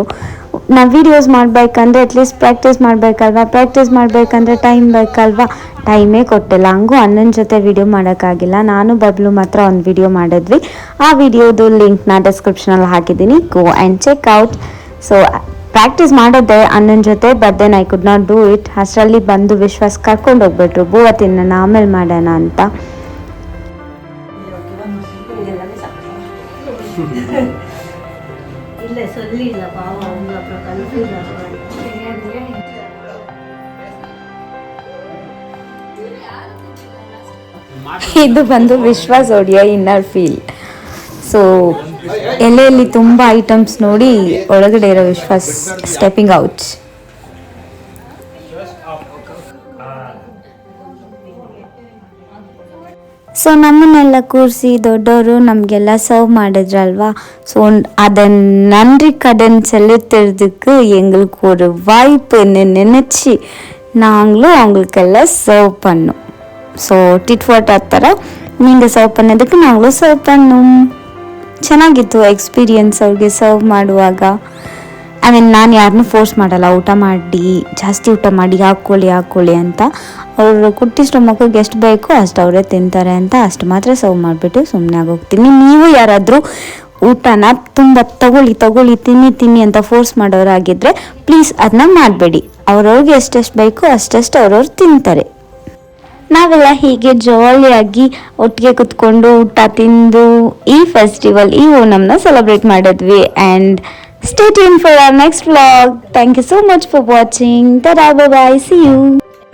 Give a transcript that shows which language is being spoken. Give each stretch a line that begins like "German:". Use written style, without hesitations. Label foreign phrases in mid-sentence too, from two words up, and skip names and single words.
Kannada: ನಾವು ವೀಡಿಯೋಸ್ ಮಾಡಬೇಕಂದ್ರೆ
English: at least practice
Kannada: ಮಾಡಬೇಕಂದ್ರೆ ಟೈಮ್ ಬೇಕಲ್ವಾ, ಟೈಮೇ ಕೊಟ್ಟಿಲ್ಲ. ಹಂಗೂ ಅಣ್ಣನ ಜೊತೆ ವೀಡಿಯೋ ಮಾಡೋಕ್ಕಾಗಿಲ್ಲ. ನಾನು ಬಬ್ಲು ಮಾತ್ರ ಒಂದು ವೀಡಿಯೋ ಮಾಡಿದ್ವಿ. ಆ ವಿಡಿಯೋದು ಲಿಂಕ್ನ ಡಿಸ್ಕ್ರಿಪ್ಷನಲ್ಲಿ ಹಾಕಿದ್ದೀನಿ,
English: go and check out.
Kannada: ಸೊ ಪ್ರಾಕ್ಟೀಸ್ ಮಾಡೋದೆ ಅಣ್ಣನ ಜೊತೆ,
English: but then I could not do it.
Kannada: ಅಷ್ಟರಲ್ಲಿ ಬಂದು ವಿಶ್ವಾಸ್ ಕರ್ಕೊಂಡು ಹೋಗ್ಬಿಟ್ರು, ಬೂವ ತಿನ್ನೋಣ ಆಮೇಲೆ ಮಾಡೋಣ ಅಂತ.
Tamil: இல்லை சொல்லிடல பாவம், அவங்க அப்புறம் கன்ஃபியூஸ் ஆகுவாங்க.
Kannada: ಇದು ಬಂದು ವಿಶ್ವಾಸ್
English: audio inner feel.
Kannada: ಸೊ ಎಲೆಯಲ್ಲಿ ತುಂಬ ಐಟಮ್ಸ್ ನೋಡಿ ಒಳಗಡೆ ಇರೋ ವಿಶ್ವಾಸ್
English: stepping out.
Kannada: ಸೊ ನಮ್ಮನ್ನೆಲ್ಲ ಕೂರಿಸಿ ದೊಡ್ಡವರು ನಮಗೆಲ್ಲ ಸರ್ವ್ ಮಾಡಿದ್ರಲ್ವಾ.
Tamil: ஸோ அதன் நன்றி கடன் செலுத்துறதுக்கு எங்களுக்கு ஒரு வாய்ப்புன்னு நினச்சி நாங்களும் அவங்களுக்கெல்லாம் சர்வ் பண்ணோம். ஸோ
English: tit fat
Kannada: ಆ ಥರ
Tamil: நீங்கள் ಸರ್ವ್ பண்ணதுக்கு நாங்களும் ಸರ್ವ್ பண்ணோம்.
Kannada: ಚೆನ್ನಾಗಿತ್ತು ಎಕ್ಸ್ಪೀರಿಯನ್ಸ್ ಅವ್ರಿಗೆ ಸರ್ವ್ ಮಾಡುವಾಗ. ನಾನು ಯಾರನ್ನೂ ಫೋರ್ಸ್ ಮಾಡಲ್ಲ ಜಾಸ್ತಿ ಊಟ ಮಾಡಿ ಹಾಕ್ಕೊಳ್ಳಿ ಅಂತ. ಅವರು ಕುಟ್ಟಿಷ್ಟು ಮಕ್ಕಳಿಗೆ ಎಷ್ಟು ಬೇಕೋ ಅಷ್ಟು ಅವರೇ ತಿಂತಾರೆ ಅಂತ ಅಷ್ಟು ಮಾತ್ರ ಸರ್ವ್ ಮಾಡಿಬಿಟ್ಟು ಸುಮ್ಮನೆ ಆಗೋಗ್ತೀನಿ. ನೀವು ಯಾರಾದರೂ ಊಟನ ತುಂಬ ತಗೊಳ್ಳಿ ತಿನ್ನಿ ಅಂತ ಫೋರ್ಸ್ ಮಾಡೋರಾಗಿದ್ದರೆ ಪ್ಲೀಸ್ ಅದನ್ನ ಮಾಡಬೇಡಿ. ಅವ್ರವ್ರಿಗೆ ಎಷ್ಟೆಷ್ಟು ಬೇಕೋ ಅಷ್ಟೆಷ್ಟು ಅವ್ರವ್ರು ತಿಂತಾರೆ. ನಾವೆಲ್ಲ ಹೀಗೆ ಜಾಲಿಯಾಗಿ ಒಟ್ಟಿಗೆ ಕುತ್ಕೊಂಡು ಊಟ ತಿಂದು ಈ ಫೆಸ್ಟಿವಲ್, ಈ ಓಣಂನ ಸೆಲೆಬ್ರೇಟ್ ಮಾಡಿದ್ವಿ.
English: ಆ್ಯಂಡ್ stay tuned for our next vlog. Thank you so much for watching. Ta-da, bye-bye. See you.